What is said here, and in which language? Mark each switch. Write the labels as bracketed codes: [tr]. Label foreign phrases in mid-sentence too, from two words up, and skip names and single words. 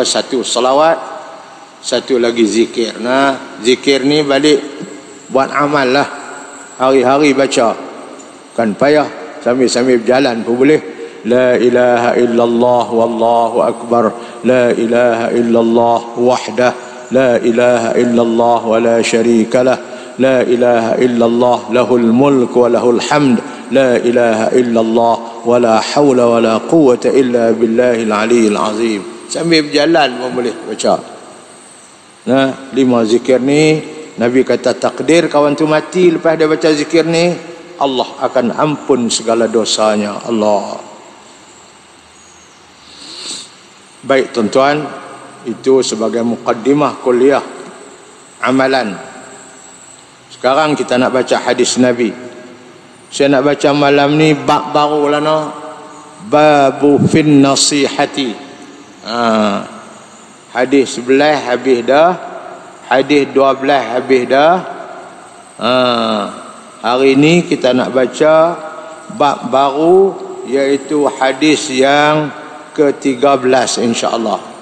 [ms] Satu salawat, satu lagi zikir. Nah, zikir ni balik buat amal lah, hari-hari baca, kan payah, sambil-sambil berjalan pun boleh. [ar] لا إله إلا الله والله أكبر، لا إله إلا الله وحده، لا إله إلا الله ولا شريك له، لا إله إلا الله له الملك وله الحمد، لا إله إلا الله ولا حول ولا قوة إلا بالله العلي العظيم. [ms] Sambil berjalan pun boleh baca. Nah, 5 zikir ni Nabi kata takdir kawan tu mati lepas dia baca zikir ni, Allah akan ampun segala dosanya. Allah. Baik tuan-tuan, itu sebagai muqaddimah kuliah amalan. Sekarang kita nak baca hadis Nabi. Saya nak baca malam ni bab baru lah, no? [ar] باب في النصيحة. [ms] Hadis 11 habis dah, hadis 12 habis dah. Hari ni kita nak baca bab baru, iaitu hadis yang ke-13 [ar] إن شاء الله.